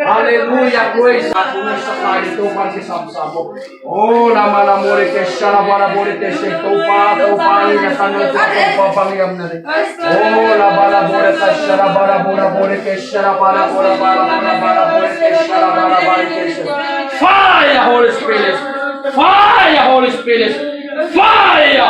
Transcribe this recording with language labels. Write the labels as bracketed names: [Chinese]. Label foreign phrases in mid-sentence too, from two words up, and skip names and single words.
[English] Hallelujah, praise God. Tumesa tayo, tupan si Samsamo. Oh, lama-lamuri ke shalabara-buri ke shetopa, topa, ina tanong ko papangyam na rin. Oh, labala-buri ke shalabara-buri ke shalabara-buri ke shalabara-buri ke shalabara. Fire, Holy Spirit! Fire, Holy Spirit! Fire!